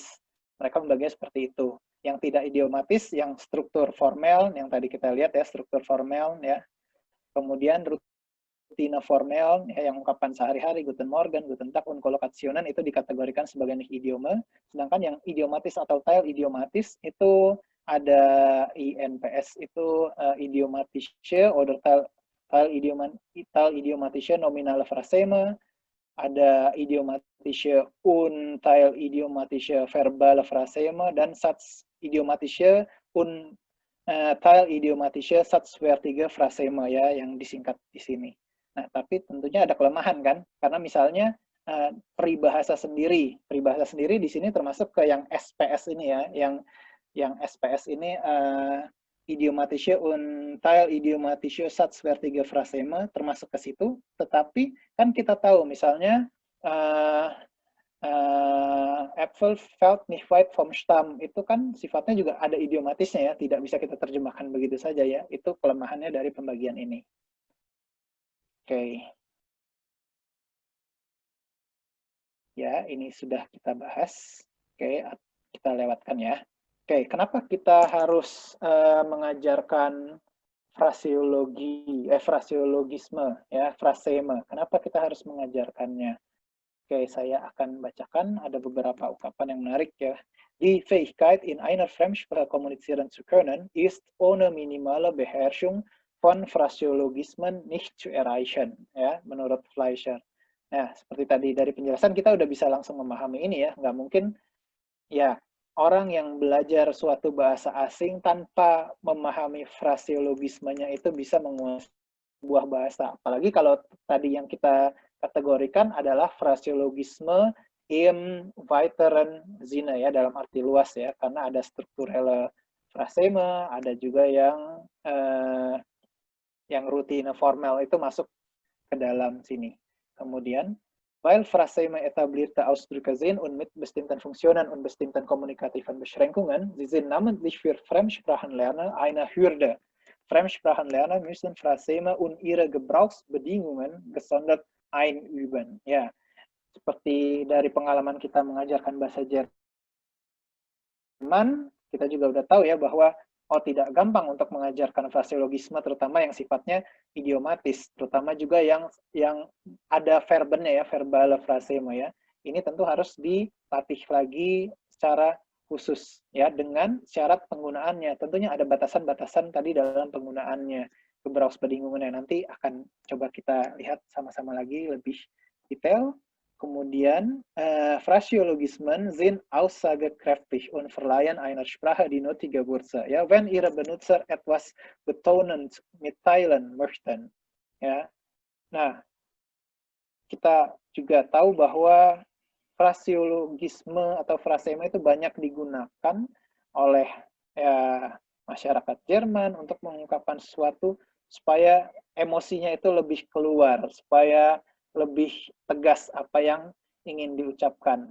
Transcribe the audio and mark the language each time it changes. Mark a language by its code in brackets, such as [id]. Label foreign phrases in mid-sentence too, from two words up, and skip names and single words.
[id] Mereka membaginya seperti itu. Yang tidak idiomatis, yang struktur formel, yang tadi kita lihat ya, struktur formel ya. Kemudian rutine formel, ya, yang ungkapan sehari-hari, [de] Guten Morgen, Guten Tag, und Kollokationen [id] itu dikategorikan sebagai idiome. Sedangkan yang idiomatis atau tail idiomatis itu ada INPS itu [de] idiomatische oder tail idiomatische nominale fraseme, [id] ada [de] idiomatische und tail idiomatische verbale fraseme, [id] dan [de] Satz idiomatische und tail idiomatische satzfertige frasema [id] ya, yang disingkat di sini. Nah, tapi tentunya ada kelemahan kan, karena misalnya peribahasa sendiri di sini termasuk ke yang SPS ini ya, yang SPS ini [de] idiomatische und tail idiomatische satzfertige frasema [id] termasuk ke situ, tetapi kan kita tahu misalnya [de] Äpfel fällt nicht weit vom Stamm [id] itu kan sifatnya juga ada idiomatisnya ya, tidak bisa kita terjemahkan begitu saja ya. Itu kelemahannya dari pembagian ini. Oke. Ya, ini sudah kita bahas. Oke, kita lewatkan ya. Oke, kenapa kita harus mengajarkan fraseologisme, ya, frasema. Kenapa kita harus mengajarkannya? Oke, saya akan bacakan, ada beberapa ungkapan yang menarik ya. [de] Die Fähigkeit in einer Fremdsprache kommunizieren zu können, ist ohne minimale Beherrschung von Phraseologismen nicht zu erreichen, [id] ya, menurut Fleischer. Nah, seperti tadi dari penjelasan kita udah bisa langsung memahami ini ya, nggak mungkin ya orang yang belajar suatu bahasa asing tanpa memahami fraseologismenya itu bisa menguasai sebuah bahasa. Apalagi kalau tadi yang kita kategorikan adalah [de] fraseologisme im weiteren Sinne [id] ya, dalam arti luas ya, karena ada [de] strukturelle fraseme, [id] ada juga yang rutine formal itu masuk ke dalam sini. Kemudian, [de] weil Fraseme etablierte Ausdrücke sind und mit bestimmten Funktionen und bestimmten kommunikativen Beschränkungen, sie sind namentlich für Fremdsprachenlerner eine Hürde. Fremdsprachenlerner müssen Fraseme und ihre Gebrauchsbedingungen gesondert einüben. [id] Ya, seperti dari pengalaman kita mengajarkan bahasa Jerman, kita juga udah tahu ya bahwa tidak gampang untuk mengajarkan fraseologisme, terutama yang sifatnya idiomatis, terutama juga yang ada verbennya ya, [de] verbal fraseme [id] ya. Ini tentu harus dilatih lagi secara khusus ya, dengan syarat penggunaannya. Tentunya ada batasan-batasan tadi dalam penggunaannya. Gebrauchsbedingungen nanti akan coba kita lihat sama-sama lagi lebih detail. Kemudian, [de] Phraseologismen sind aussagekräftig und verleihen einer Sprache die nötige Würze. Ja, wenn ihre Benutzer etwas betonend mitteilen möchten. [id] Ya, nah, kita juga tahu bahwa fraseologisme atau frasema itu banyak digunakan oleh ya, masyarakat Jerman untuk mengungkapkan sesuatu supaya emosinya itu lebih keluar, supaya lebih tegas apa yang ingin diucapkan.